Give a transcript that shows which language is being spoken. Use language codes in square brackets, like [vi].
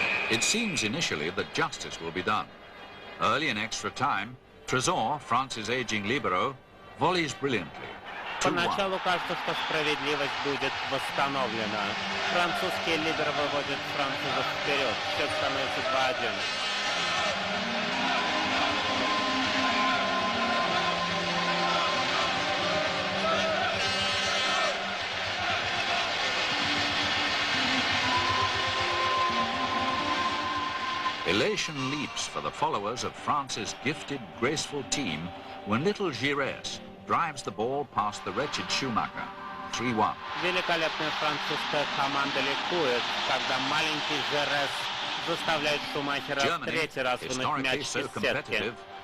[en] It seems initially that justice will be done. Early in extra time, Trésor, France's aging libero, volleys brilliantly. [ru] Поначалу кажется, что справедливость будет восстановлена. Французский либеро выводит французов вперед. Счет становится 2-1. [en] Elation leaps for the followers of France's gifted, graceful team when little Giresse drives the ball past the wretched Schumacher. 3-1. [ru] Великолепная французская команда ликует, когда маленький Жерес заставляет Шумахера в третий раз вынуть мяч из сетки.